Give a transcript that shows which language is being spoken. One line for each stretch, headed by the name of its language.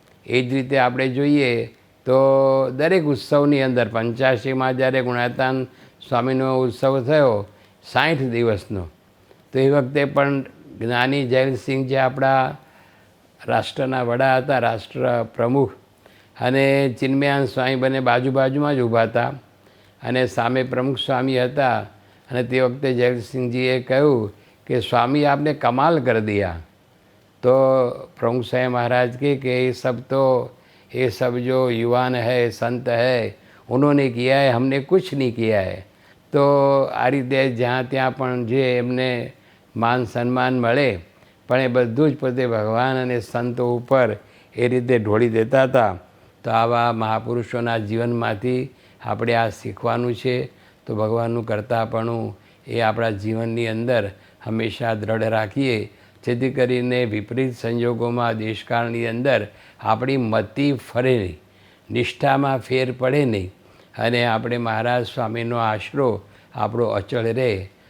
Gujarati: એ જ રીતે આપણે જોઈએ તો દરેક ઉત્સવની અંદર 85માં જ્યારે ગુણાતાન સ્વામીનો ઉત્સવ થયો 60 દિવસનો, તો એ વખતે પણ જ્ઞાની જયલસિંહ જે આપણા રાષ્ટ્રના વડા હતા, રાષ્ટ્ર પ્રમુખ, અને ચિન્મયાન સ્વામી બંને બાજુમાં જ ઊભા હતા અને સામે પ્રમુખ સ્વામી હતા. અને તે વખતે જયલસિંહજીએ કહ્યું કે સ્વામી
Hindi: આપને કમાલ કર દિયા. तो प्रमुख साहब महाराज के ये सब जो युवान है, संत है, उन्होंने किया है, हमने कुछ नहीं किया है.
Gujarati: तो आ रीते જ્યાં ત્યાં પણ જે એમને માન સન્માન મળે પણ એ બધું જ પોતે ભગવાન અને સંતો ઉપર એ રીતે ઢોળી દેતા હતા. તો આવા મહાપુરુષોના જીવનમાંથી આપણે આ શીખવાનું છે. તો ભગવાનનું કરતાપણું એ આપણા જીવનની અંદર હંમેશા દ્રઢ રાખીએ, જેથી કરીને વિપરીત સંજોગોમાં દેશકાળની અંદર આપણી મતિ ફરે નહીં, નિષ્ઠામાં ફેર પડે નહીં અને આપણે મહારાજ સ્વામીનો આશરો આપણો અચળ રહે.